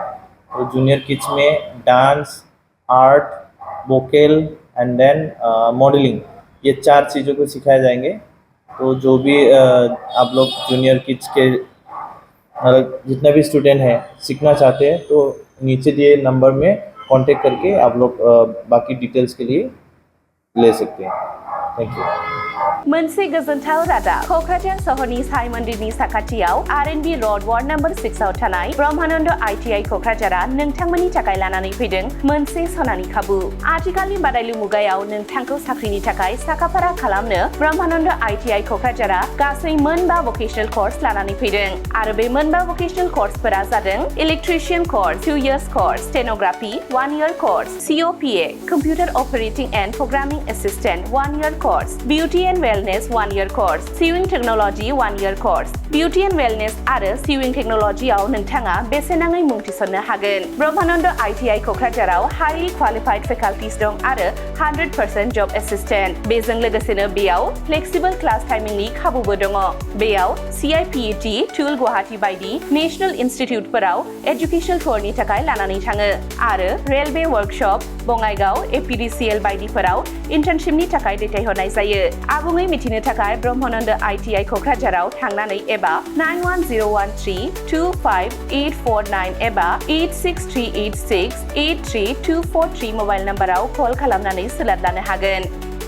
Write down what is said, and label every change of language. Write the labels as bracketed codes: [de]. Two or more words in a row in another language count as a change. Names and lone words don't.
[hi] तो [en] junior kids [hi] में डांस, आर्ट, [en] vocal and then modelling, [hi] ये 4 चीज़ों को सिखाए जाएंगे। तो जो भी आप लोग [en] junior kids [hi] के जितना भी स्टूडेंट हैं सीखना चाहते हैं तो नीचे दिए नंबर में कांटेक्ट करके आप लोग बाकी डिटेल्स के लिए ले सकते हैं। [en] thank you. [brx] मोनसे गोजोनथाव रादाब क'क्राझार सहरनि साई मन्दिरनि साखाथियाव R&B र'ड [en] ward number 6 [brx] आव थानाय ब्रह्मानन्द ITI क'क्राझारआ नोंथांमोननि थाखाय लानानै फैदों मोनसे सनानि खाबु। आथिखालनि बादायलु मुगायाव नोंथांखौ साख्रिनि थाखाय साखाफारा खालामनो ब्रह्मानन्द ITI क'क्राझारआ गासै मोनबा [en] vocational course [brx] लानानै फैदों आरो बे मोनबा भकेशनेल कर्सफोरा जादों [en] electrician course 2 years course, stenography 1 year course, COPA computer operating and programming assistant 1 year course, beauty and Wellness 1 year course, Sewing Technology 1 year course, Beauty and Wellness [brx] आरो [en] Sewing Technology [brx] आव नोंथाङा बेसेन नाङै मुं थिसननो हागोन। ब्रह्मानन्द ITI क'क्राझाराव [en] highly qualified faculties [brx] दं आरो [en] 100% job assistant। [brx] बेजों लोगोसेनो बेयाव [en] flexible class timing [brx] नि खाबुबो दङ। बेयाव CIPET, टुल गुवाहाटी बायदि नेशनेल इनस्टिट्युटफोराव एजुकेशनेल टुरनि थाखाय लानानै थाङो आरो [en] railway workshop, [brx] बङाइगाव, APDCL बायदिफोराव इन्टार्नशिपनि थाखाय दैथायहरनाय जायो। आबुङै मिथिनो थाखाय ब्रह्मानन्द ITI क'क्राझाराव थांनानै एबा 9101325849 एबा 863868324 मबाइल नम्बराव कल खालामनानै सोलाद लानो हागोन।